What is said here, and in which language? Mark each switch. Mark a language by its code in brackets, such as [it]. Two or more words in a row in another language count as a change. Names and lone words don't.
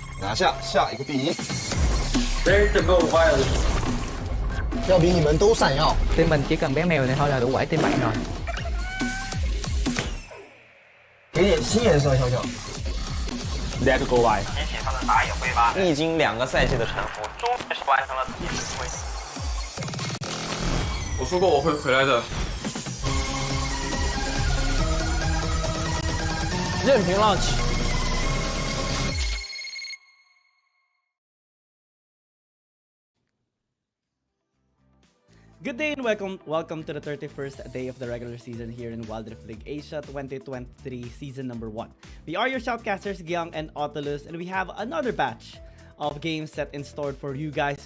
[zh] 拿下下一个第一。 [en] Veritable violence. [zh] 要比你们都闪耀。 [vi] Team mình chỉ cần bé mèo này thôi là đủ quẩy team bạn rồi. [zh] 给点新颜色，小小。 [en] Let go by. [zh] 引起他的打野挥发。历经2个赛季的沉浮，终于是完成了自己的机会。我说过我会回来的。任凭浪起。 [en] Good day and welcome to the 31st day of the regular season here in Wild Rift League Asia 2023 season number 1. We are your shoutcasters Gyang and Autolus, and we have another batch of games set in store for you guys.